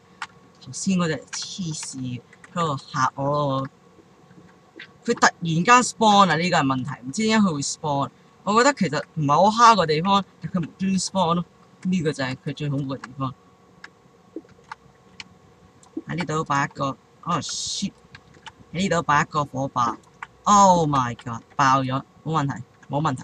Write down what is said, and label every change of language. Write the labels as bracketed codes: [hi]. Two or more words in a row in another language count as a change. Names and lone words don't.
[yue] 頭先嗰隻黐線喺度嚇我咯，佢突然間 spawn 啊！呢個係問題，唔知點解佢會 spawn。我覺得其實唔係好蝦個地方，但佢無端 spawn 咯。呢個就係佢最恐怖嘅地方。喺呢度擺一個shit！喺呢度擺一個火把。 [en] Oh my god！ [yue] 爆咗，冇問題，冇問題。